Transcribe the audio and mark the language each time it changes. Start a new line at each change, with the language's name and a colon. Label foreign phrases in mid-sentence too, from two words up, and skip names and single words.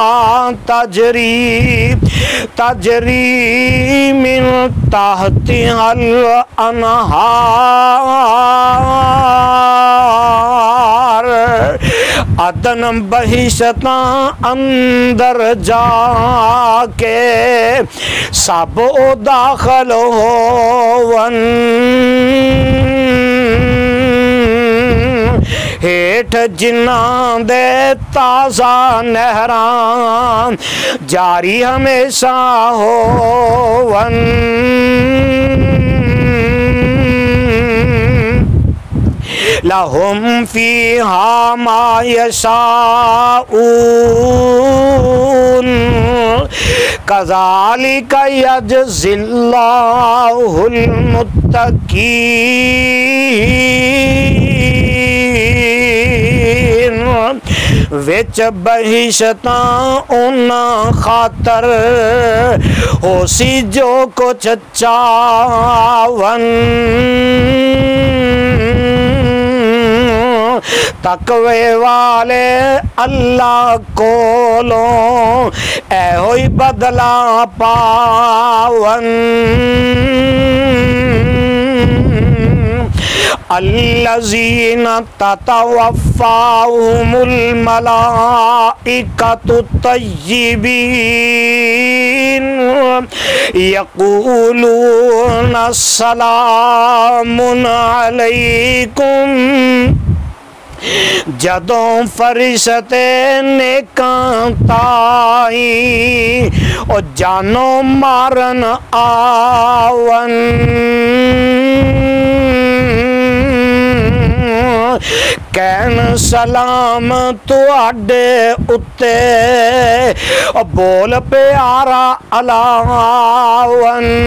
Arabic: تجري من تحتها الأنهار
Punjabi: عدن بہشتاں اندر جاکے سب داخل ہوون ہیٹھ جنہاں دے تازہ نہراں جاری ہمیشہ ہوون
Arabic: لهم فيها ما يشاؤون كذلك يجزي الله المتقين
Punjabi: وچ بہشتاں اوہناں خاطر ہوسی جو کجھ چاہون تقوے والے اللہ کولوں ایہو ہی بدلہ پاون
Arabic: الذين تتوفاهم الملائكة طيبين يقولون سلام عليكم
Punjabi: جدوں فرشتے نیکاں تائیں اور جانوں مارن آون کہن سلام تہاڈے اتے اور بول پیارا الاون